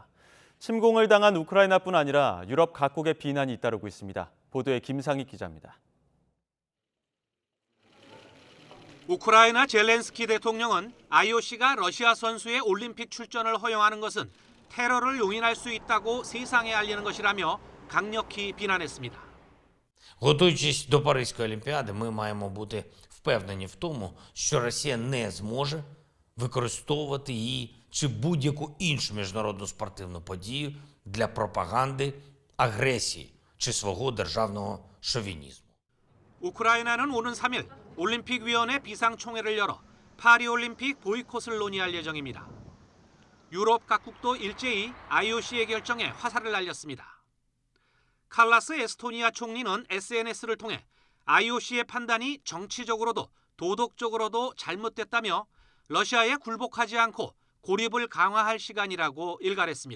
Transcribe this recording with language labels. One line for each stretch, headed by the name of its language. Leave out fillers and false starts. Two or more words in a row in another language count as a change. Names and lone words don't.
Korean: 침공을 당한 우크라이나뿐 아니라 유럽 각국의 비난이 잇따르고 있습니다. 보도에 김상희 기자입니다. 우크라이나 젤렌스키 대통령은 IOC가 러시아 선수의 올림픽 출전을 허용하는 것은 테러를 용인할 수 있다고 세상에 알리는 것이라며 강력히 비난했습니다.
Ukrainian: Готуючись до Паризької олімпіади, ми маємо бути впевнені в тому, що Росія не зможе використовувати її чи будь-яку іншу міжнародну спортивну подію для пропаганди агресії чи свого державного шовінізму.
Korean: 우크라이나는 오는 3일 올림픽위원회 비상총회를 열어 파리올림픽 보이콧을 논의할 예정입니다. 유럽 각국도 일제히 IOC의 결정에 화살을 날렸습니다. 칼라스 에스토니아 총리는 SNS를 통해 IOC의 판단이 정치적으로도 도덕적으로도 잘못됐다며 러시아에 굴복하지 않고 고립을 강화할 시간이라고 일갈했습니다.